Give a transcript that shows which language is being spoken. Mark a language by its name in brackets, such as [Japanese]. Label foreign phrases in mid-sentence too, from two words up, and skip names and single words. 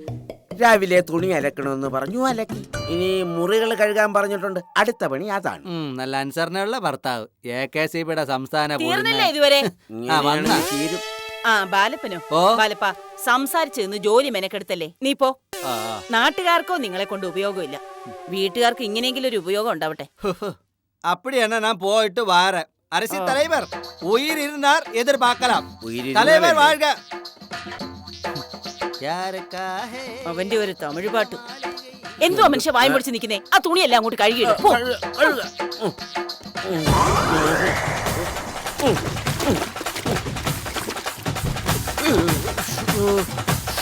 [Malayalam] രാവിലെ തുണി അലക്കണമെന്ന് പറഞ്ഞു, അലക്കി. ഇനി മുറികൾ കഴുകാൻ പറഞ്ഞിട്ടുണ്ട്, അടുത്ത പണി അതാണ്. നല്ല അനുസരണയുള്ള ഭർത്താവ്. AKCBയുടെ സംസ്ഥാന തീർന്നില്ല ഇതുവരെ. ഇങ്ങനെയാണെങ്കിൽ തീരും. ആ ബാലപ്പനോ? ബാലപ്പ സംസാരിച്ചെന്ന് ജോലി മെനക്കെടുത്തല്ലേ. നീ പോ. നാട്ടുകാർക്കോ നിങ്ങളെ കൊണ്ട് ഉപയോഗമില്ല. വീട്ടുകാർക്ക് ഇങ്ങനെയെങ്കിലും ഒരു ഉപയോഗം ഉണ്ടാവട്ടെ. [Tamil] அப்படியான நான் போயிட்டு வாரேன். அரசு தலைவர் உயிர் இருந்தார் எதிர்பார்க்கலாம். [Malayalam] ഉയിരിരുന്നാലല്ലേ? [Tamil] தலைவர் வாழ்க. [Malayalam] അവന്റെ ഒരു തമിഴ് പാട്ട്. എന്തോ മനുഷ്യ വായും പൊടിച്ച് നിൽക്കുന്നേ. ആ തുണിയെല്ലാം അങ്ങോട്ട് കഴുകിയിടും. പോ. കഴുകുക.